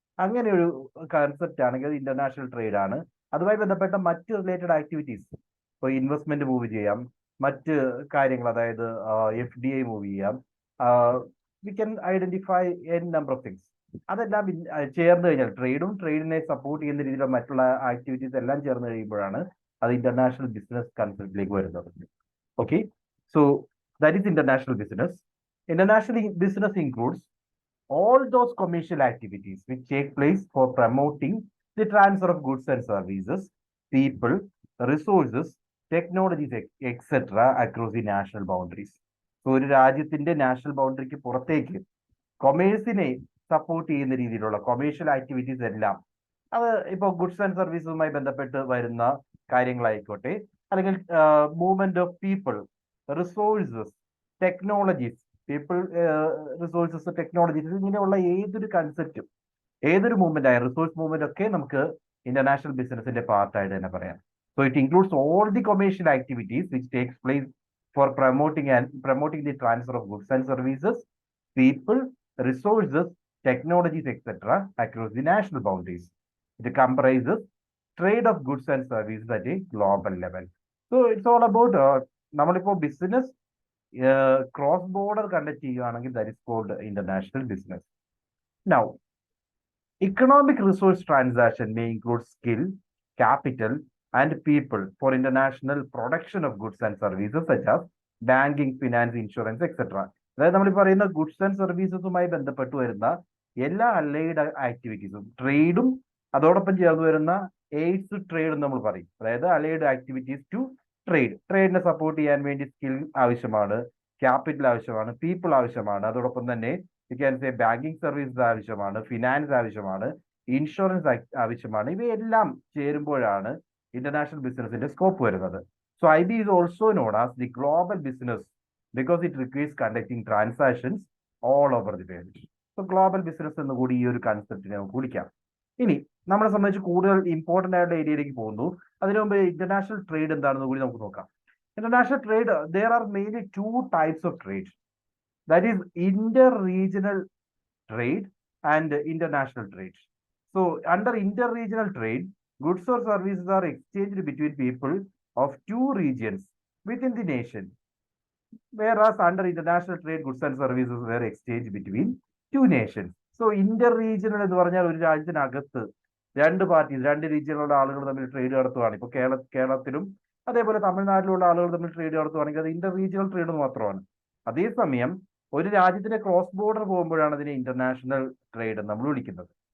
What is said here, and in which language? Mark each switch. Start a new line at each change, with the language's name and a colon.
Malayalam: അങ്ങനെ ഒരു കൺസെപ്റ്റ് ആണെങ്കിൽ അത് ഇന്റർനാഷണൽ ട്രേഡ് ആണ്. അതുമായി ബന്ധപ്പെട്ട മറ്റ് റിലേറ്റഡ് ആക്ടിവിറ്റീസ്, ഇപ്പോൾ ഇൻവെസ്റ്റ്മെന്റ് മൂവ് ചെയ്യാം, മറ്റ് കാര്യങ്ങൾ, അതായത് FDI മൂവ് ചെയ്യാം,
English: We can identify n number of things.
Malayalam: അതെല്ലാം ചേർന്ന് കഴിഞ്ഞാൽ ട്രേഡിനെ സപ്പോർട്ട് ചെയ്യുന്ന രീതിയിലുള്ള മറ്റുള്ള ആക്ടിവിറ്റീസ് എല്ലാം ചേർന്ന് കഴിയുമ്പോഴാണ് അത് ഇന്റർനാഷണൽ ബിസിനസ് കൺസെപ്റ്റിലേക്ക് വരുന്നത്.
English: Okay, so that is international business. International business includes all those commercial activities which take place for promoting the transfer of goods and services, people, resources, technologies, etc. across the national boundaries.
Malayalam: So ഒരു രാജ്യത്തിന്റെ national ബൗണ്ടറിക്ക് പുറത്തേക്ക് കൊമേഴ്സിനെ support ചെയ്യുന്ന രീതിയിലുള്ള commercial activities എല്ലാം, അത് ഇപ്പോൾ goods and സർവീസുമായി ബന്ധപ്പെട്ട് വരുന്ന കാര്യങ്ങളായിക്കോട്ടെ, അല്ലെങ്കിൽ movement of people, resources, technologies, resources, technologies, ഇങ്ങനെയുള്ള ഏതൊരു കൺസെപ്റ്റും, ഏതൊരു മൂവ്മെന്റ് ആയ റിസോഴ്സ് മൂവ്മെന്റ് ഒക്കെ നമുക്ക് ഇന്റർനാഷണൽ ബിസിനസിന്റെ പാർട്ടായിട്ട് തന്നെ പറയാം.
English: So it includes all the commercial activities which takes place for promoting the transfer of goods and services, people, resources, technologies, etc. across the national boundaries. It comprises trade of goods and services at a global level. So it's all about
Malayalam: നമ്മളിപ്പോ business cross border conduct ചെയ്യുകയാണെങ്കിൽ
English: that is called international business. Now, economic resource transaction may include skill, capital, and people for international production of goods and services such as banking, finance, insurance, etc.
Malayalam: അതായത് നമ്മൾ പറയുന്ന goods and സർവീസസുമായി ബന്ധപ്പെട്ട് വരുന്ന എല്ലാ allied ആക്ടിവിറ്റീസും, ട്രേഡും അതോടൊപ്പം ചേർന്ന് വരുന്ന എയ്ഡ്സ് ട്രേഡ് നമ്മൾ പറയും. അതായത് അലൈഡ് ആക്ടിവിറ്റീസ് ടു ട്രേഡിനെ സപ്പോർട്ട് ചെയ്യാൻ വേണ്ടി സ്കിൽ ആവശ്യമാണ്, ക്യാപിറ്റൽ ആവശ്യമാണ്, പീപ്പിൾ ആവശ്യമാണ്, അതോടൊപ്പം തന്നെ ബാങ്കിങ് സർവീസസ് ആവശ്യമാണ്, ഫിനാൻസ് ആവശ്യമാണ്, ഇൻഷുറൻസ് ആവശ്യമാണ്. ഇവയെല്ലാം ചേരുമ്പോഴാണ് ഇന്റർനാഷണൽ ബിസിനസിന്റെ സ്കോപ്പ് വരുന്നത്.
English: So IB is also known as the global business because it requires conducting transactions all over the world.
Malayalam: So global business എന്ന് കൂടി ഈ ഒരു കൺസെപ്റ്റിനെ നമുക്ക് വിളിക്കാം. ഇനി നമ്മളെ സംബന്ധിച്ച് കൂടുതൽ ഇമ്പോർട്ടന്റ് ആയിട്ടുള്ള ഏരിയയിലേക്ക് പോകുന്നു. അതിനു മുമ്പ് ഇന്റർനാഷണൽ ട്രേഡ് എന്താണെന്ന് കൂടി നമുക്ക് നോക്കാം.
English: International trade, there are mainly two types of trade. That is inter-regional trade and international trade. So under inter-regional trade, goods or services are exchanged between people of two regions within the nation. Whereas under international trade, goods and services were exchanged between two nations.
Malayalam: So inter-regional എന്ന് പറഞ്ഞാൽ ഒരു രാജ്യത്തിനകത്ത് രണ്ട് parties, രണ്ട് രീതിയിലുള്ള ആളുകൾ തമ്മിൽ trade നടത്തുകയാണ്. ഇപ്പോൾ കേരളത്തിലും അതേപോലെ തമിഴ്നാട്ടിലുള്ള ആളുകൾ തമ്മിൽ ട്രേഡ് നടത്തുകയാണെങ്കിൽ അത് ഇന്റർ-റീജിയണൽ ട്രേഡ് മാത്രമാണ്. അതേസമയം ഒരു രാജ്യത്തിന്റെ ക്രോസ് ബോർഡർ പോകുമ്പോഴാണ് അതിനെ ഇന്റർനാഷണൽ ട്രേഡ് നമ്മൾ വിളിക്കുന്നത്.